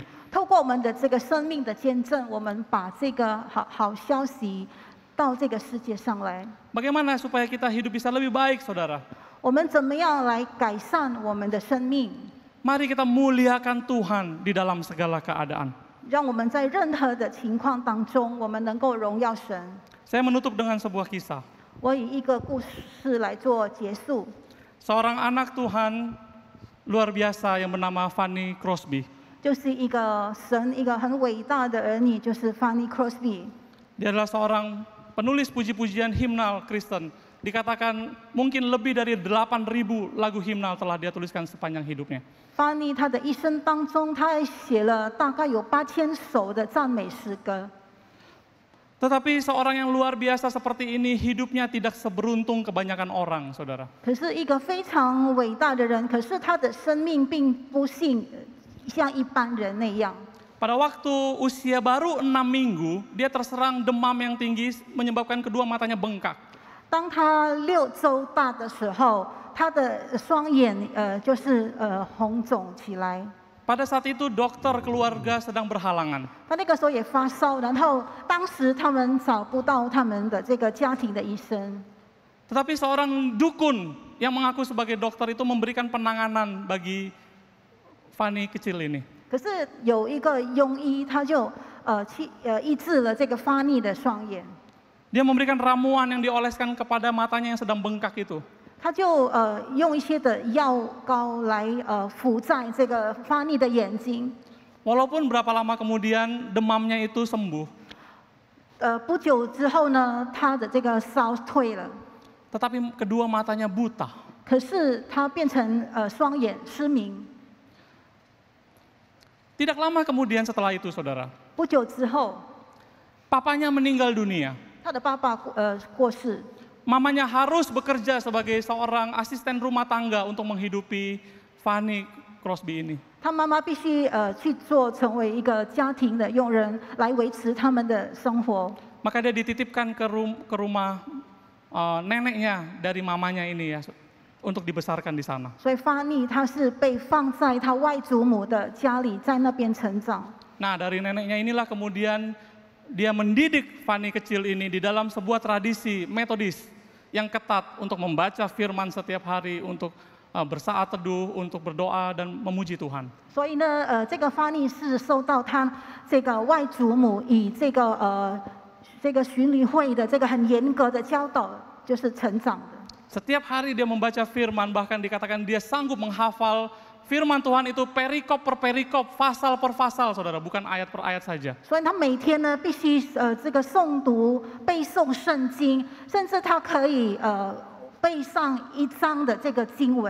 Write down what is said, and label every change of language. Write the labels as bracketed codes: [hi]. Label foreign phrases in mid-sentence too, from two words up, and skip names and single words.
[zh] 透过我们的这个生命的见证，我们把这个好消息到这个世界上来。 [id] Bagaimana supaya kita hidup bisa lebih baik, saudara? [zh] 我们怎么样来改善我们的生命？ [id] Mari kita muliakan Tuhan di dalam segala keadaan. [zh] 让我们在任何的情况当中，我们能够荣耀神。 [id] Saya menutup dengan sebuah kisah. [zh] 我以一个故事来做结束。 [id] Seorang anak Tuhan luar biasa yang bernama Fanny Crosby. [zh] 就是一个神一个很伟大的儿女，就是 Fanny Crosby。 [id] Dia adalah seorang penulis puji-pujian himnal Kristen. Dikatakan mungkin lebih dari 8.000 lagu himnal telah dia tuliskan sepanjang hidupnya. [zh] Fanny 他的一生当中，他写了大概有8000首的赞美诗歌。 [id] Tetapi seorang yang luar biasa seperti ini hidupnya tidak seberuntung kebanyakan orang, saudara. [zh] 可是一个非常伟大的人，可是他的生命并不像一般人那样。 [id] Pada waktu usia baru 6 minggu, dia terserang demam yang tinggi menyebabkan kedua matanya bengkak. [zh] 当他6周大的时候，他的双眼就是红肿起来。 [id] Pada saat itu dokter keluarga sedang berhalangan. [zh] 他那个时候也发烧，然后当时他们找不到他们的这个家庭的医生。 [id] Tetapi seorang dukun yang mengaku sebagai dokter itu memberikan penanganan bagi Fanny kecil ini. [zh] 可是有一个庸医，他就医治了这个发逆的双眼。 [id] Dia memberikan ramuan yang dioleskan kepada matanya yang sedang bengkak itu. [zh] 他就用一些的药膏来敷在这个发逆的眼睛。 [id] Walaupun berapa lama kemudian demamnya itu sembuh, [zh] 不久之后呢，他的这个烧退了， [id] tetapi kedua matanya buta. [zh] 可是他变成双眼失明。 [id] Tidak lama kemudian setelah itu, saudara, [zh] 不久之后， [id] papanya meninggal dunia. [zh] 他的爸爸过世。 [id] Mamanya harus bekerja sebagai seorang asisten rumah tangga untuk menghidupi Fanny Crosby ini. [zh] 他妈妈必须去做成为一个家庭的佣人，来维持他们的生活。 [id] Maka dia dititipkan ke rumah neneknya dari mamanya ini ya. untuk dibesarkan di sana. [zh] 所以法尼他是被放在他外祖母的家里，在那边成长。 [id] Nah, dari neneknya inilah kemudian dia mendidik Fani kecil ini di dalam sebuah tradisi metodis yang ketat untuk membaca firman setiap hari, untuk bersaat teduh, untuk berdoa dan memuji Tuhan. [zh] 所以呢，这个法尼是受到他这个外祖母以这个巡礼会的这个很严格的教导，就是成长的。 [id] Setiap hari dia membaca firman, bahkan dikatakan dia sanggup menghafal firman Tuhan itu perikop per perikop, pasal per pasal, saudara, bukan ayat per ayat saja. [zh] 所以他每天呢必须这个诵读背诵圣经，甚至他可以背上一章的这个经文。